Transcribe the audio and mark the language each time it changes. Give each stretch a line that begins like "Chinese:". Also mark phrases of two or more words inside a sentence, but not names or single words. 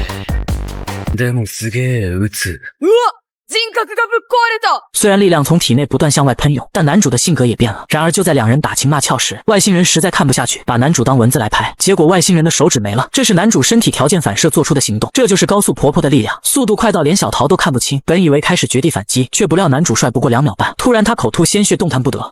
Japanese: でもすげえ撃つ。うわ、人格がぶっ壊れた。
Chinese: 虽然力量从体内不断向外喷涌，但男主的性格也变了。然而就在两人打情骂俏时，外星人实在看不下去，把男主当蚊子来拍。结果外星人的手指没了，这是男主身体条件反射做出的行动。这就是高速婆婆的力量，速度快到连小桃都看不清。本以为开始绝地反击，却不料男主帅不过2秒半。突然他口吐鲜血，动弹不得。